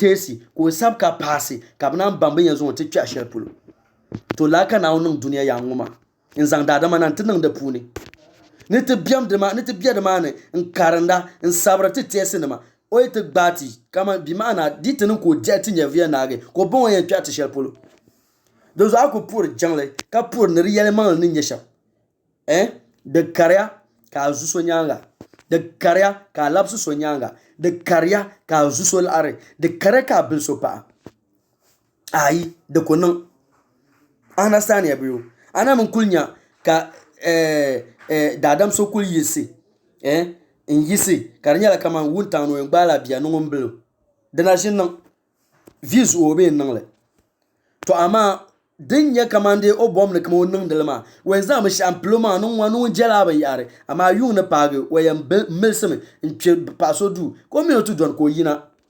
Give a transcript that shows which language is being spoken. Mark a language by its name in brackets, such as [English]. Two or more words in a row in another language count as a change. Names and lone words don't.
[Dagbani] teesi ka o sabi ka paasi ka bi naan baŋ bi yɛn zaŋ o ti kpɛɣu shɛli polo to laa ka naawuni niŋ duniya yaa ŋɔ maa n zaŋ daadama na n ti niŋ di puuni ni ti bɛ di maa ni n karinda n sabiri ti teesi nima o yi ti gbaai ti kama bi maana di ti niŋ ka o diɛhi ti nyɛ viya naagi ka o baŋ o yɛn kpɛɣu ti shɛli polo di zuɣu a ku puhiri jiŋli ka puhiri ni di yɛlimaŋli ni nyɛ shɛm di kariya ka a zu so nyaanga di kariya ka a labisi so nyaanga di kariya ka a zu so laɣari di kariya ka a bili so paɣa ayi di ku niŋ understand ya biyo ana min kuli nya ka daadam so kuli yisi n yisi ka di nyɛla kamani wuntaŋ ni o yɛn gbaala bia niŋ ŋun bilo dina ʒi niŋ vi zuɣu o bee niŋli to amma din nyɛ kamandi o bɔm ni kama o niŋdili maa o yɛn zaŋ binshaɣu pilo maa niŋ ŋun jɛla binyahari amma yuŋ ni paagi o yɛn milisimi n kpɛ paɣa so duu ka o mini o ti dɔni ka o yina